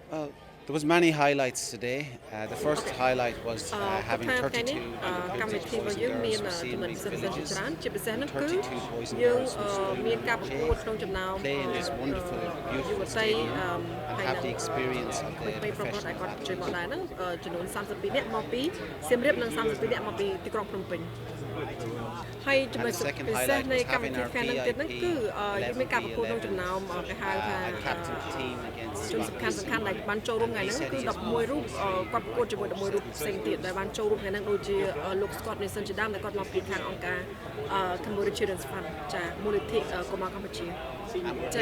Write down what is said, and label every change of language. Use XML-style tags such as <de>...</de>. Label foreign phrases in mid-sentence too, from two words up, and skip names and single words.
<en>Well, there was many highlights today. The first highlight was having 32 Bangladeshi boys and girls from Siem Reap villages and 32 boys and girls from Sulayman play in this wonderful, beautiful stadium and have the experience of the professional athletes.</en> <km>ចំនួន32នាក់មកពីសៀមរាបនិង32នាក់មកពីទីក្រុងភ្នំពេញហើយចំណុចពិសេសនៃកម្មវិធីខាងនេះទៀតហ្នឹងគឺយើងមានការប្រកួតក្នុងចំណោមគេហៅថាជនសំខាន់ដែលបានចូលរួមថ្ងៃហ្នឹងគឺ 11រូបគាត់ប្រកួតជាមួយ11រូបផ្សេងទៀតដែលបានចូលរួមថ្ងៃហ្នឹងដូចជាលោក Scott Nelson ជាដើមដែលគាត់មកពីខាងអង្គការ Cambodia Children's Fund ចាមូលនិធិកុមារកម្ពុជាចា</km>